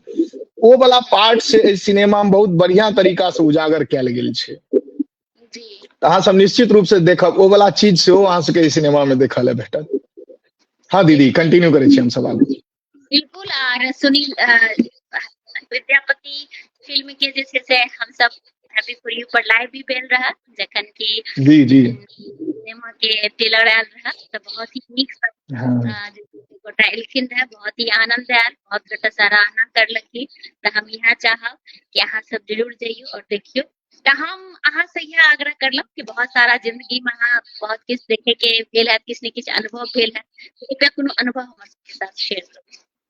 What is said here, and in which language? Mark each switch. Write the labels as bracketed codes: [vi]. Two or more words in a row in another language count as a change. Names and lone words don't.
[mai] ओ वाला पार्ट से एहि सिनेमा में बहुत बढ़िया तरीका से उजागर कयल गेल छै। जी तऽ अहाँ सब निश्चित रूप से देखब, ओ वाला चीज सेहो अहाँ सबके एहि सिनेमा में देखऽ ले भेटत। हाँ दीदी, बिल्कुल कंटिन्यू करै छी हम सब आगू। बिल्कुल। और सुनील विद्यापति फिल्म के जे छै से हम सब हैप्पी फॉर यू पर लाइव भी भेल रहा, जखन कि जी जी सिनेमा के ट्रेलर आयल रहा, तऽ बहुत ही नीक सब हाँ गोटा एलखिन रहे, बहुत ही आनंद आयल, बहुत गोटा सराहना करलखिन। तऽ हम यहाँ चाहब कि अहाँ सब जरूर जाइयो और देखियो। तऽ हम अहाँ से यह आग्रह करलहुँ कि बहुत सारा जिंदगी में अहाँ बहुत किछु देखे के भेल है, किछु ने किछु अनुभव भेल है, कृपया कोनो अनुभव हमर सबके साथ शेयर करू।